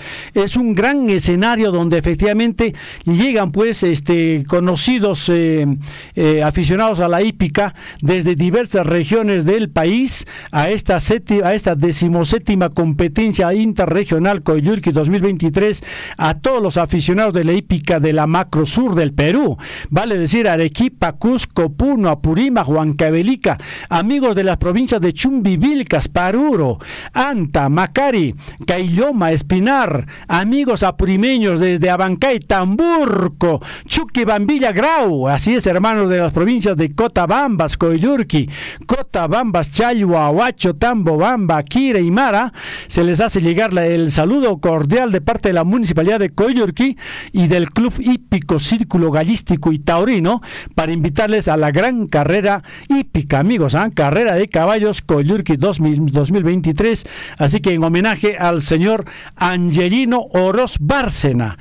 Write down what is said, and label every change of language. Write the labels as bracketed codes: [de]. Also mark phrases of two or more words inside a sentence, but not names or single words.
[es] Es un gran escenario donde efectivamente llegan, pues, conocidos aficionados a la hípica desde diversas regiones del país a esta 17ª competencia interregional Coyllurqui 2023, a todos los aficionados de la hípica de la macro sur del Perú, vale decir Arequipa, Cusco, Puno, Apurímac, Huancavelica, amigos de las provincias de Chumbivilcas, Paruro, Anta, Macari, Cailloma, Espinar, amigos apurimeños desde Abancay, Tamburco, Chuquibambilla, Grau, así es, hermanos de las provincias de Cotabambas, Coyllurqui, Cotabambas, Challo, Ahuacho, Tambobamba, Quira y Mara, se les hace hace llegar el saludo cordial de parte de la Municipalidad de Coyurqui y del Club Hípico Círculo Gallístico y Taurino para invitarles a la gran carrera hípica, amigos, carrera de caballos Coyurqui 2023, así que en homenaje al señor Angelino Oroz Bárcena.